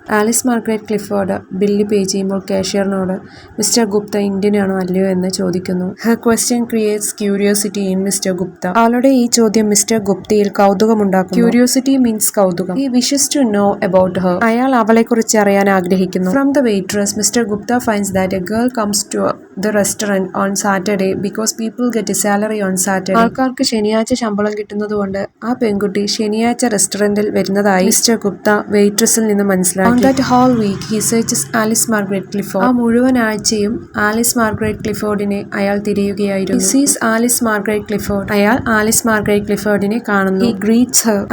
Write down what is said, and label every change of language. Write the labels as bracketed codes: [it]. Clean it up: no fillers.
[ml] Alice Margaret Clifford bill pay ചെയ്യുമ്പോൾ കാഷ്യറിനോട് mister Gupta Indian ആണോ അല്ലയോ എന്ന് ചോദിക്കുന്നു. [en] Her question creates curiosity in mister Gupta. [ml] അവളുടെ ഈ ചോദ്യം മിസ്റ്റർ ഗുപ്തയിൽ കൗതുകമുണ്ടാക്കുന്നു. [en] Curiosity means കൗതുകം. He wishes to know about her. [ml] അയാൾ അവളെക്കുറിച്ച് അറിയാൻ ആഗ്രഹിക്കുന്നു. [en] From the waitress Mr. Gupta finds that a girl comes to the restaurant on Saturday because people get a salary on Saturday. [ml] ആൾക്കാർക്ക് ശനിയാഴ്ച ശമ്പളം കിട്ടുന്നതുകൊണ്ട് ആ പെൺകുട്ടി ശനിയാഴ്ച റെസ്റ്റോറന്റിൽ വരുന്നതായി മിസ്റ്റർ ഗുപ്ത വെയിട്രസിൽ നിന്ന് മനസ്സിലാക്കി. [en] On that whole week he searches Alice Margaret Clifford. [ml] ആ മുഴുവൻ ആഴ്ചയും ആലിസ് മാർഗരറ്റ് ക്ലിഫോർഡിനെ അയാൾ തിരയുകയായിരുന്നു. [en] He sees Alice Margaret Clifford. [ml] അയാൾ ആലിസ് മാർഗരറ്റ് ക്ലിഫോർഡിനെ കാണുന്നു. [en] He greets her.